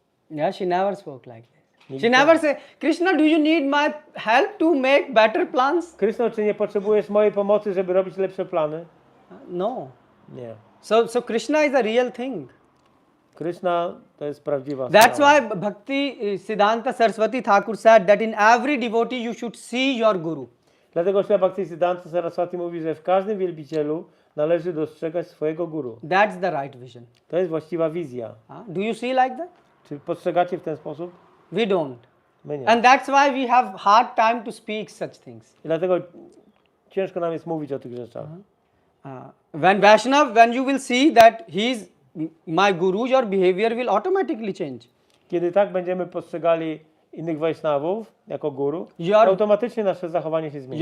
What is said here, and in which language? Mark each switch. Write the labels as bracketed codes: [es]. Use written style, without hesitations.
[en] Yeah, she never spoke like this. She never said, Krishna, do you need my help to make better plans? [pl] Kryszno, czy nie potrzebujesz mojej pomocy, żeby robić lepsze plany? [en] No. [pl] Nie. [en] So Krishna is a real thing. [pl] Kryszna to jest prawdziwa [en] That's [pl] sprawa. [en] why Bhakti Siddhanta Saraswati Thakur said that in every devotee you should see your guru. [pl] Dlatego Śla Bhaktisiddhanta Saraswati mówi, że w każdym wielbicielu należy dostrzegać swojego guru. [en] That's the right vision. [pl] To jest właściwa wizja. [en] Do you see like that? [pl] Czy postrzegacie w ten sposób? [en] We don't. [pl] My nie. [en] And that's why we have hard time to speak such things. [pl] I dlatego ciężko nam jest mówić o tych rzeczach. [en] When Vaishnav, when you will see that he is my guru, your behavior will automatically change. [pl] Kiedy tak będziemy postrzegali innych Vaishnavów jako guru, automatycznie nasze zachowanie się zmieni.